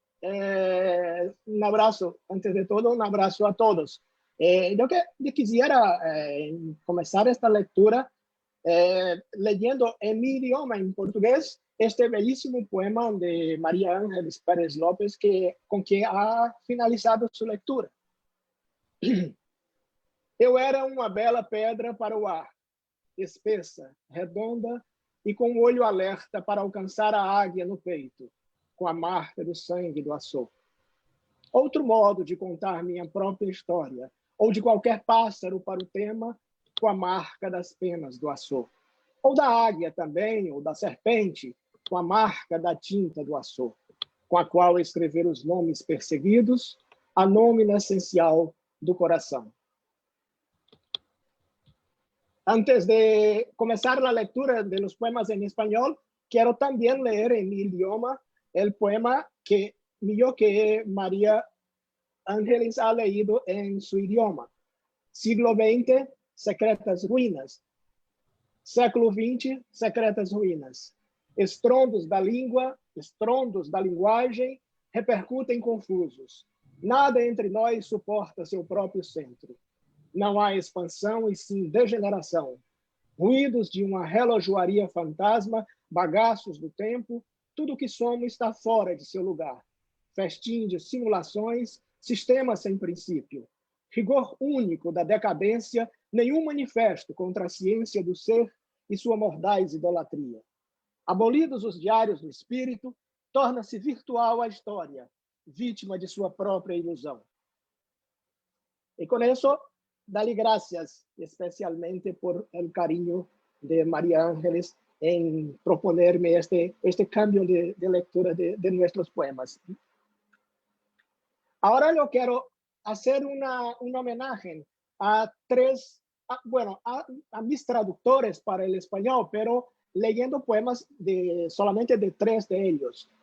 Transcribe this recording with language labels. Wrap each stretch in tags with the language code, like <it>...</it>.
<es>Un abrazo, antes de todo, un abrazo a todos. Yo quisiera comenzar esta lectura leyendo en mi idioma, en portugués, este bellísimo poema de María Ángeles Pérez López, con quien ha finalizado su lectura.</es> <pt>Eu era uma bela pedra para o ar, espessa, redonda e com o olho alerta para alcançar a águia no peito, com a marca do sangue do Açô. Outro modo de contar minha própria história, ou de qualquer pássaro para o tema, com a marca das penas do Açô. Ou da águia também, ou da serpente, com a marca da tinta do Açô, com a qual escrever os nomes perseguidos, a nómina essencial do coração.</pt> <es>Antes de comenzar la lectura de los poemas en español, quiero también leer en mi idioma el poema que María Ángeles ha leído en su idioma. Siglo XX, Secretas Ruínas.</es> <pt>Século XX, Secretas Ruínas. Estrondos da língua, estrondos da linguagem, repercutem confusos. Nada entre nós suporta seu próprio centro. Não há expansão e sim degeneração. Ruídos de uma relojoaria fantasma, bagaços do tempo, tudo que somos está fora de seu lugar. Festim de simulações, sistema sem princípio. Rigor único da decadência, nenhum manifesto contra a ciência do ser e sua mordaz idolatria. Abolidos os diários do espírito, torna-se virtual a história, vítima de sua própria ilusão. E com isso,</pt> <es>dale gracias especialmente por el cariño de María Ángeles en proponerme este cambio de lectura de nuestros poemas. Ahora yo quiero hacer un homenaje a mis traductores para el español, pero leyendo poemas solamente de 3 de ellos.</es>